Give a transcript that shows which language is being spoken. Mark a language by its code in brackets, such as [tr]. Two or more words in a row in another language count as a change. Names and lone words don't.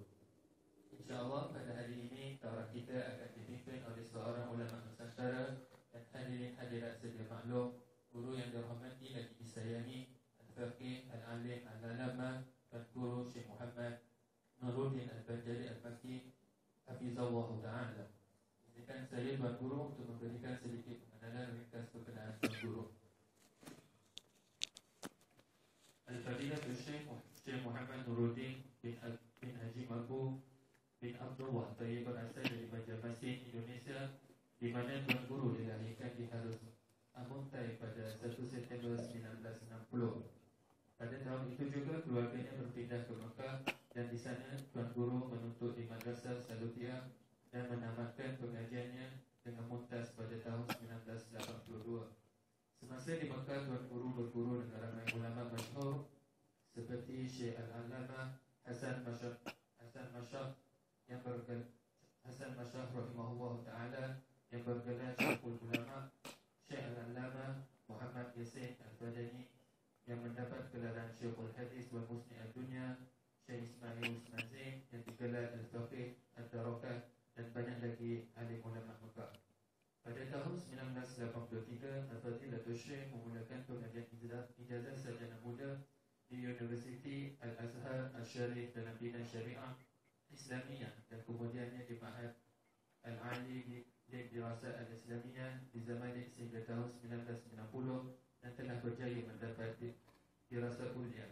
[ms] InsyaAllah pada hari ini daurah kita akan dipimpin oleh seorang ulama Nusantara dan hadirin hadirat sedia maklum, guru yang dirahmati dan disayangi, Al-Faqih, Al-Alim, Al-Allama, Tuan Guru Syekh Muhammad Nuruddin Al-Banjari Al-Faqih [ar] Hafizahullah Ta'ala. [ms] Izinkan saya Tuan Guru untuk memberikan sedikit pengenalan ringkas berkenaan Tuan Guru. Al-Fadilah Syekh Muhammad Nuruddin bin Haji Mabu bin Abdullah Tayyib berasal dari Banjarmasin, Indonesia, di mana Tuan Guru dilahirkan di Harus Amuntai pada 1 September 1960. Pada tahun itu juga keluarganya berpindah ke Mekah dan di sana Tuan Guru menuntut di Madrasah Salutiyah dan menamatkan pengajiannya dengan mumtaz pada tahun 1982. Semasa di Mekah, Tuan Guru berguru dengan ramai ulama masyhur seperti Syekh Al-Allama Hasan Mashah yang Hasan Mashah [ar] rahimahullah ta'ala [ms] yang bergelar Syekhul Ulama, Syekh Al-Allama Muhammad Yasin Al-Badani yang mendapat gelaran Syekhul Hadis wal Musni Al-Dunya, Syekh Ismail Usman Zain yang digelar Al-Faqih Al-Darokat, dan banyak lagi alim ulama Mekah. Pada tahun 1983, Al-Fadilatul Syekh memulakan pengajian ijazah sarjana muda di Universiti Al-Azhar Al-Syarif dalam bidang syariah Islamiyah dan kemudiannya di Ma'had Al-Ali di Dirasat Al-Islamiyah di Zamanik sehingga tahun 1990 dan telah berjaya mendapat dirasat kuliah.